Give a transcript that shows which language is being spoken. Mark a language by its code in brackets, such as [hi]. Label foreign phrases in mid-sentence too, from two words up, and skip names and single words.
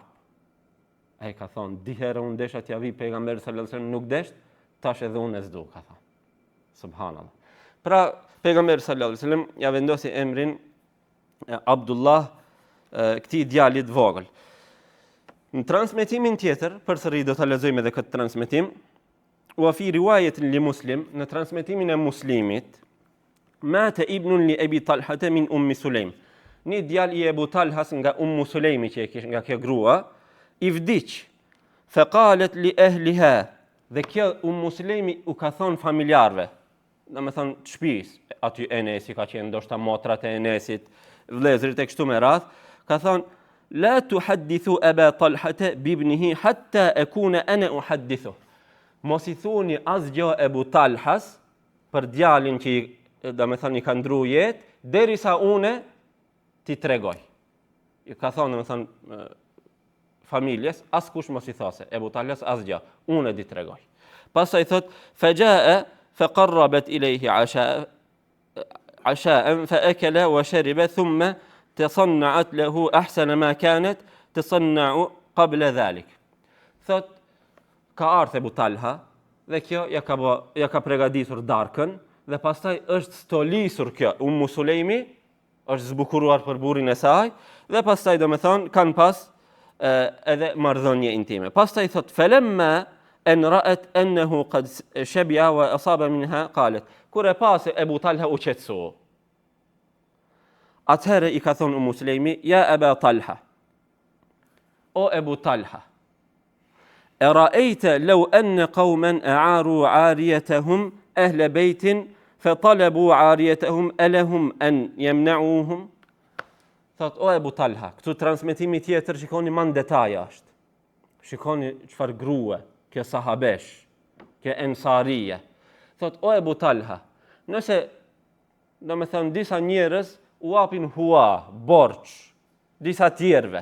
[sq] Ai ka thonë, di herë unë desha t'ja vi pejgamberi [ar] صلى الله عليه وسلم [sq] nuk desht, tash edhe unë s'du, ka thonë. Subhanallah. Pra pejgamberi [ar] صلى الله عليه وسلم [sq] ja vendosi emrin Abdullah këtij djalit vogël. Në transmetimin tjetër, përsëri do ta lexojmë edhe këtë transmetim, [ar] وفي رواية لمسلم, [sq] në transmetimin e Muslimit, [ar] مات ابن لأبي طلحة من أم سليم. [sq] Një djalë i Ebu Talhas nga Ummu Sulejmi që e kishte nga kjo grua, i vdiq. [ar] فقالت لأهلها, [sq] dhe kjo Ummu Sulejmi u ka thonë familjarëve, domethënë të shtëpisë, aty Enesi ka qenë ndoshta motrat e Enesit, vëllezërit e kështu me radh, ka thonë [ar] لا تحدثوا أبا طلحة بابنه حتى أكون أنا أحدثه. [sq] Mos i thuni asgjë Ebu Talhas për djalin që domethënë i ka ndru jetë, derisa unë ti tregoj. I ka thonë domethënë familjes, askush mos i thase, Ebu Talhas asgjë, unë di tregoj. Pastaj thot [ar] فجاء فقربت إليه عشاء فأكل وشرب ثم تصنعت له أحسن ما كانت تصنع قبل ذلك. [sq] Thot ka ardhur Ebu Talha dhe kjo ja ka përgatitur darkën dhe pastaj është stolisur kjo Ummu Sulejmi, është zbukuruar për burrin e saj dhe pastaj domethënë kanë pas edhe marrëdhënie intime. Pastaj thot [ar] فلما أن رأت أنه قد شبع وأصاب منها قالت. [sq] Kur e pasi Ebu Talha u qetësu. Atëherë i ka thonë Ummu Sulejmi, ja Aba Talha. [ar] O Ebu Talha. أرأيت لو أن قوما أعاروا عاريتهم أهل بيت فطلبوا عاريتهم ألهم أن يمنعوهم. [sq] Thot, o Ebu Talha, këtu transmetimi tjetër shikoni man detaja është. Shikoni çfarë grua, kjo sahabesh, kjo ensarije. Thot, o Ebu Talha, nëse domethënë disa njerëz u apin hua, borç, disa tjerëve.